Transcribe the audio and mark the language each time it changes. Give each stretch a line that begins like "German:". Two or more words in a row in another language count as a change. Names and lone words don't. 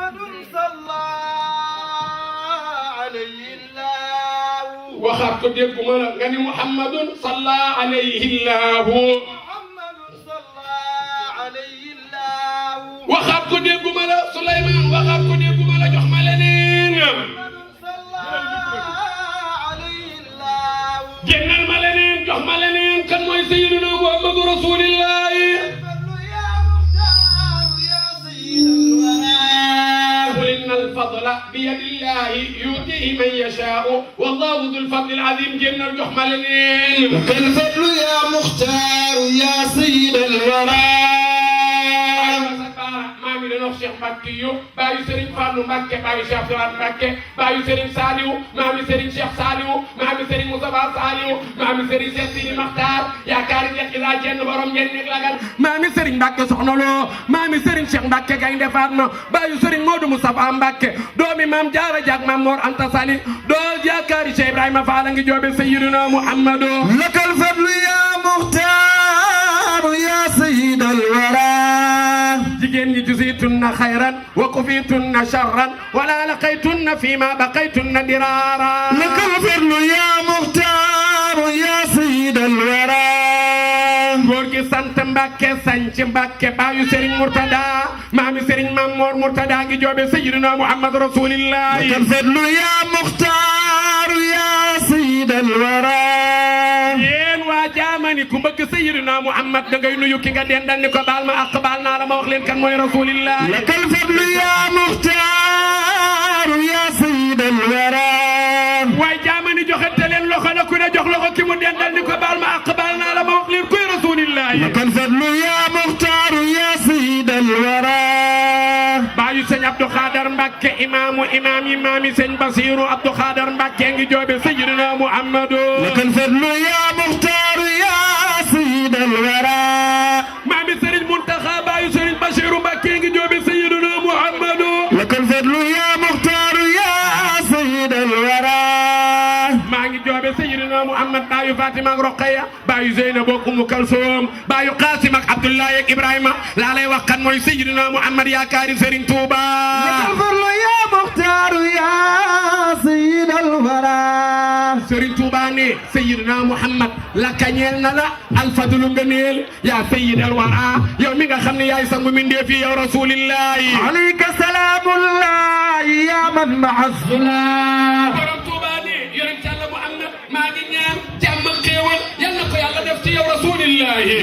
Wolof: waxaat ko dégguma la nga ni Muhammadun
Arabic: صلى الله عليه
Wolof: waxaat ko dégguma la Souleymane waxaat ko dégguma la jox ma leneen génnal ma leneen jox ma leneen kan mooy
Arabic: سيدنا محمد رسول الله إن الفضل بيد الله يؤتيه من يشاء والله ذو الفضل العظيم جنة الجحملين الفضل يا مختار يا سيد الورى
Wolof: maami la wax Cheikh Mbacke yu baayu Serigne Fallou Mbacke baayu Cheikh Souare Mbacke baayu Serigne Saliou maami Serigne Cheikh Saliou maami Serigne Moustapha Saliou maami Serigne Cheikh Sidi Makhtar yaakaari Cheikh Ila Jenn borom ñen nek lagal maami Serigne Mbacke Soxna Lo maami Serigne Cheikh Mbacke Gaynde Fatma baayu Serigne Modou Moustapha Mbacke doomi maam Jaara Jak maam Mor Anta Sali doo yaakaari Cheikh Ibrahima Fall ngi joobe Sayyidina Muhammadu
Arabic: لك الفضل يا مختار يا سيد الورى
Wolof: jigéen ñi
Arabic: جزيتن خيرا وكفيتن شرا ولا لقيتن فيما بقيتن ضرارا لك الفضل يا مختار يا سيد الورى
Wolof: góor gi sant Mbàkke sanc Mbàkke baayu Serigne Murtada maami Serigne Mamor Murtada ngi joobe Sayyidina Muhammad Rasulillah
Arabic: لك الفضل يا مختار يا سيد الورى
Wolof: yéen waa jaamani ku bëgg Sayyidina Muhammad da ngay nuyu ki nga dendal ni ko baal ma ak baal naa la ma wax leen kan mooy Rasulillah
Arabic: لك الفضل يا مختار يا سيد الورى
Wolof: waay jaamani joxante leen loxo na ku ne jox loxo ki mu dendal ni ko baal ma ak baal naa la ma wax leen kuy Rasulillah
Arabic: لك الفضل يا مختار يا سيد الورى
Wolof: baayu sëñ Abdou Khader Mbacke imaamu imaam yi maami sëñ Basiru Abdou Khader Mbacke ngi joobe Sayyidina Muhammadu
Arabic: لك الفضل يا مختار يا سيد الورى
Wolof: maami Serigne Muntaxa baayu Serigne Basiru Mbacke ngi joobe Sayyidina Muhammadu
Arabic: لك الفضل يا مختار يا سيد الورى
Wolof: maa ngi joobe Sayyidina Muhammad baayu Fatima ak Roqaya baayu Zeynab ak Umu Kalsum baayu Qasim ak Abdoulaye ak Ibrahima laa lay wax kan mooy Sayyidina Muhammad yaakaari Serigne Touba
Arabic: لك الفضل يا مختار يا سيد الورى
Wolof: Serigne Touba ne Sayyidina Muhammad la kañeel na la alfadlu ngëneel yaa
Arabic: سيد الورى
Wolof: yow mi nga xam ne yaay sangu mindee fi yow rasulillahi
Arabic: عليك سلام الله يا من مع السلام
Wolof: borom Touba ne yonent Yàlla Muhammad maa ngi ñaan jàmm xéewal yal na ko yàlla def ci yow rasulillahi